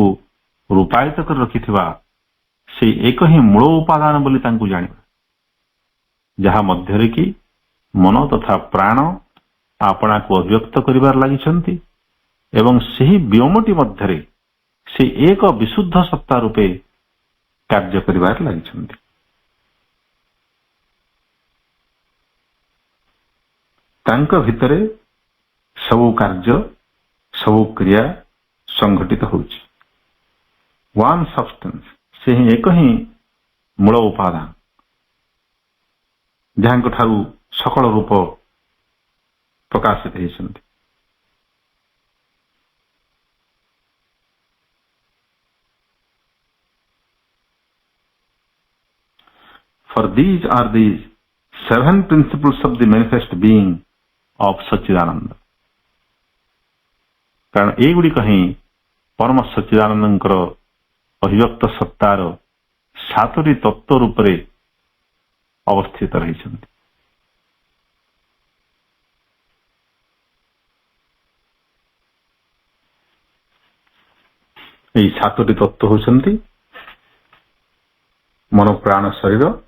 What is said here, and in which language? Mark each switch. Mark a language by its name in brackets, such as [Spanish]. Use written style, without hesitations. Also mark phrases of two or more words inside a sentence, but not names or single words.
[Odia] ରୂପାୟିତ କରି ରଖିଥିବା ସେଇ ଏକ ହିଁ ମୂଳ ଉପାଦାନ ବୋଲି ତାଙ୍କୁ ଜାଣିବା ଯାହା ମଧ୍ୟରେ କି ମନ ତଥା ପ୍ରାଣ ଆପଣାକୁ ଅଭିବ୍ୟକ୍ତ କରିବାରେ ଲାଗିଛନ୍ତି ଏବଂ ସେହି ବ୍ୟୋମଟି ମଧ୍ୟରେ ସେ ଏକ ବିଶୁଦ୍ଧ ସତ୍ତା ରୂପେ କାର୍ଯ୍ୟ କରିବାରେ ଲାଗିଛନ୍ତି ତାଙ୍କ ଭିତରେ ସବୁ କାର୍ଯ୍ୟ ସବୁ କ୍ରିୟା ସଂଘଟିତ ହେଉଛି [English] one substance [Odia] ସେ ହିଁ ଏକ ହିଁ ମୂଳ ଉପାଦାନ ଯାହାଙ୍କ ଠାରୁ ସକଳ ରୂପ ପ୍ରକାଶିତ ହେଇଛନ୍ତି [English] for these are the 7 principles of the manifest being of [Odia] ସଚ୍ଚିଦାନନ୍ଦ କାରଣ ଏଇଗୁଡ଼ିକ ହିଁ ପରମ ସଚ୍ଚିଦାନନ୍ଦଙ୍କର ଅଭିବ୍ୟକ୍ତ ସତ୍ତାର 7ଟି ତତ୍ତ୍ୱ ରୂପରେ ଅବସ୍ଥିତ ରହିଛନ୍ତି ଏହି 7ଟି ତତ୍ତ୍ୱ ହେଉଛନ୍ତି ମନ ପ୍ରାଣ ଶରୀର